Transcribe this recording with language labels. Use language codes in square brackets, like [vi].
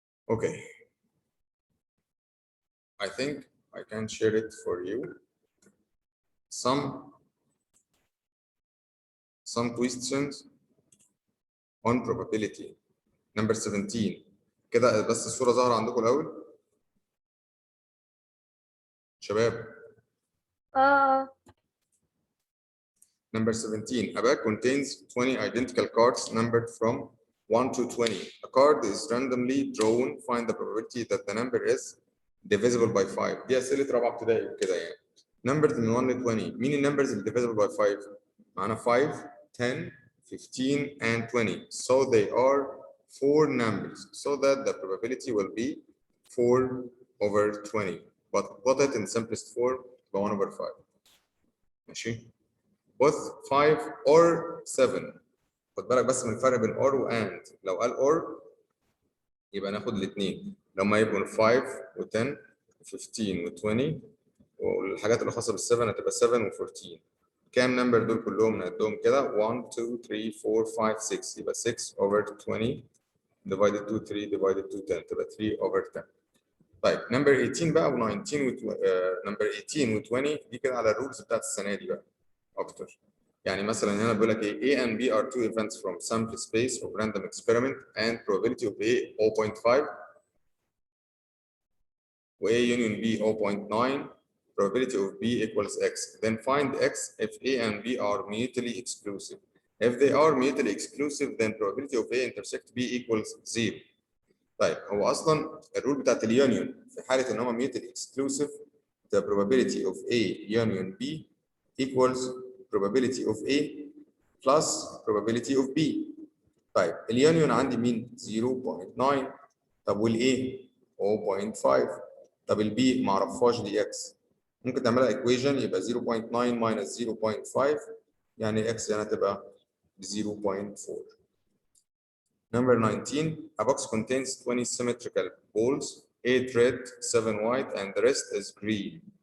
[en] Okay. I think I can share it for you. Some questions on probability. Number 17. [ar] كده بس الصورة ظاهرة عندكم الأول؟ شباب. [en] Number 17. A bag contains 20 identical cards numbered from 1 to 20. A card is randomly drawn. Find the probability that the number is divisible by 5. [ar] دي أسئلة رابعة ابتدائي كده يعني. [en] Numbers [ar] من 1 ل 20. مين النمبرز اللي [en] divisible by 5؟ [ar] معانا 5, 10, 15, and 20. [en] So they are 4 numbers. So that the probability will be 4 over 20. But put it in simplest form, 1 over 5. [ar] ماشي؟ [en] Both 5 or 7. [ar] خد بالك بس من الفرق بين or و and. لو قال or يبقى ناخد الاثنين. لما يبقوا 5 و10 و15 و20 والحاجات اللي خاصه بال7 هتبقى 7 و14. كام نمبر دول كلهم نعدهم كده 1 2 3 4 5 6 يبقى 6 over 20 [en] divided to [ar] 3 divided to 10 تبقى 3 over 10. طيب نمبر 18 بقى و19 نمبر 18 و20 دي كده على الرولز بتاعت السنه دي بقى اكتر. يعني مثلا هنا بيقول لك ايه [en] A and B are two events from sample space of random experiment and probability of A 0.5 و A union B 0.9 probability of B equals X. Then find X if A and B are mutually exclusive. If they are mutually exclusive then probability of A intersect B equals 0. [ar] طيب هو اصلا الرول بتاعت اليونيون في حاله ان هم [en] mutually exclusive the probability of A union B equals probability of A plus probability of B. [ar] طيب اليونيون عندي مين 0.9 طب والايه 0.5 طب البي ما اعرفهاش دي اكس ممكن تعملها ايكويشن يبقى 0.9 minus 0.5 يعني اكس هنا تبقى 0.4. [en] Number 19, a box contains 20 symmetrical balls, 8 red, 7 white, and the rest is green.